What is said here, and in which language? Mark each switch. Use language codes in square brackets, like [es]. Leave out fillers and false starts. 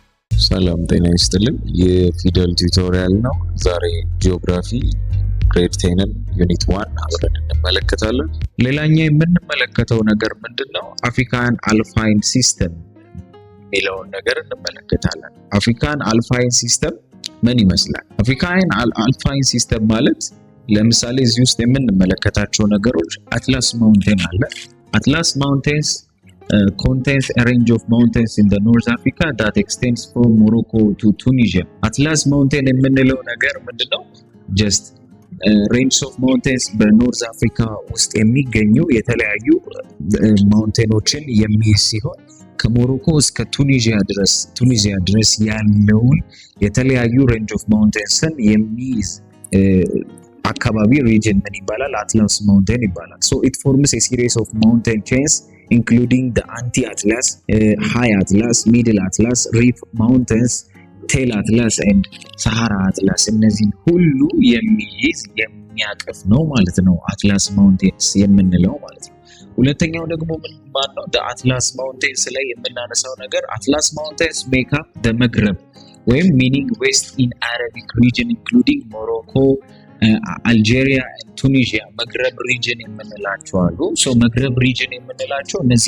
[am] ሰላም ጤና ይስጥልን። የፊደል ቱቶሪያል ነው። ዛሬ ጂኦግራፊ ግሬድ 10 ዩኒት 1 አብረን እንመለከታለን። ሌላኛው የምንመለከተው ነገር ምንድነው? አፍሪካን አልፓይን ሲስተም የሚለውን ነገር እንመለከታለን። አፍሪካን አልፓይን ሲስተም ምን ይመስላል? አፍሪካን አልፓይን ሲስተም ማለት ለምሳሌ እዚህ ውስጥ የምንመለከታቸው ነገሮች አትላስ ማውንቴን አለ። [en] አትላስ ማውንቴንስ contains a range of mountains in the North Africa that extends from Morocco to Tunisia. [am] Atlas Mountain የምንለው ነገር ምንድነው? [en] just range of mountains [am] በኖርዝ አፍሪካ ውስጥ የሚገኙ የተለያዩ ማውንቴኖችን የሚይዝ ሲሆን ከሞሮኮ እስከ ቱኒዚያ ድረስ ያለውን የተለያዩ range of mountainsን የሚይዝ አካባቢ region ምን ይባላል? [en] Atlas Mountain [am] ይባላል. [en] So it forms a series of mountain chains including the anti-Atlas, high Atlas, middle Atlas, reef mountains, tail Atlas and Sahara Atlas. [am] እነዚህን ሁሉ የሚይዝ የሚያቅፍ ነው ማለት ነው አትላስ ማውንቴንስ የምንለው ማለት ነው። ሁለተኛው ደግሞ ምን ማለት ነው? [en] the Atlas Mountains [am] ላይ የምናነሳው ነገር [en] Atlas Mountains make up the Maghreb [am] ወይም [en] meaning west in Arabic region including Morocco, አልጄሪያ ቱኒዚያ [am] መግረብ ሪጅን የምንላቸው አሉ። ሶ መግረብ ሪጅን የምንላቸው